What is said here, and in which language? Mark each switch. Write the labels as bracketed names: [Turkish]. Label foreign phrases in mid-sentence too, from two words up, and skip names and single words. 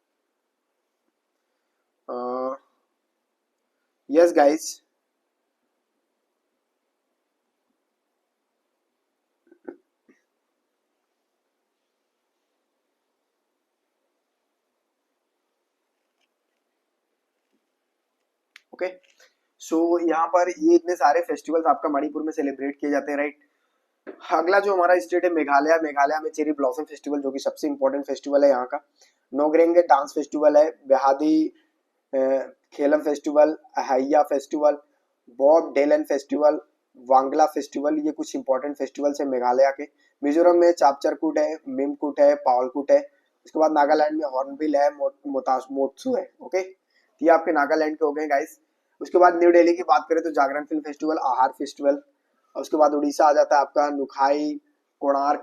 [English] Yes guys, okay. [Hindi] सो यहाँ पर ये इतने सारे फेस्टिवल्स आपका मणिपुर में सेलिब्रेट किए जाते हैं, राइट। अगला जो हमारा स्टेट है मेघालय। मेघालय में चेरी ब्लॉसम फेस्टिवल जो कि सबसे इंपॉर्टेंट फेस्टिवल है यहाँ का। नोगरेंगे डांस फेस्टिवल है, बेहादी खेलम फेस्टिवल, अहैया फेस्टिवल, बॉब डेलन फेस्टिवल, वांगला फेस्टिवल, ये कुछ इंपॉर्टेंट फेस्टिवल्स है मेघालय के। मिजोरम में चापचरकूट है, मिमकूट है, पावलकूट है। उसके बाद नागालैंड में हॉर्नबिल है, मोत्सु है, ओके। ये आपके नागालैंड के हो गए गाइस। उसके बाद न्यू दिल्ली की बात करें तो जागरण फिल्म फेस्टिवल, आहार फेस्टिवल। और उसके बाद उड़ीसा आ जाता है आपका नुखाई, कोणार्क।